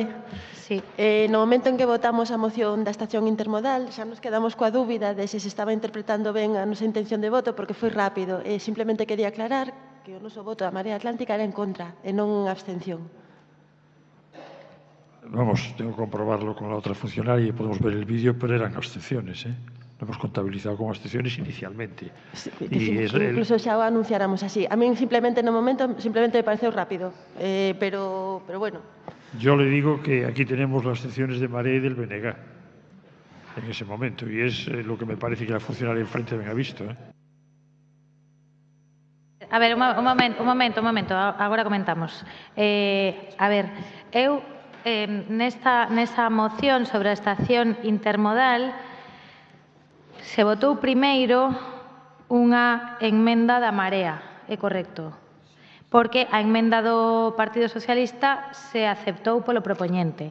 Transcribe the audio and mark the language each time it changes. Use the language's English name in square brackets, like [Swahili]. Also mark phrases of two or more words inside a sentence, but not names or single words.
[Spanish] Sí. [Galician] No momento en que votamos a moción da estación intermodal, xa nos quedamos coa dúbida de se estaba interpretando ben a nosa intención de voto, porque foi rápido. Simplemente quería aclarar que o noso voto da Marea Atlántica era en contra e non abstención. [Spanish] Vamos, tengo que comprobarlo con la otra funcionaria y podemos ver el vídeo, pero eran abstenciones, ¿eh? Lo hemos contabilizado como abstenciones inicialmente. [Galician] Sí, incluso xa o anunciáramos así. A min simplemente no momento simplemente me pareceu rápido, pero bueno. [Spanish] Yo le digo que aquí tenemos las abstenciones de Marea y del BNG en ese momento, y es lo que me parece que la funcionaria enfrente ben ha visto, ¿eh? [Galician] A ver, un momento, agora comentamos. A ver, eu nesa moción sobre a estación intermodal se votou primeiro unha enmenda da Marea, é correcto, porque a enmenda do Partido Socialista se aceptou polo propoñente.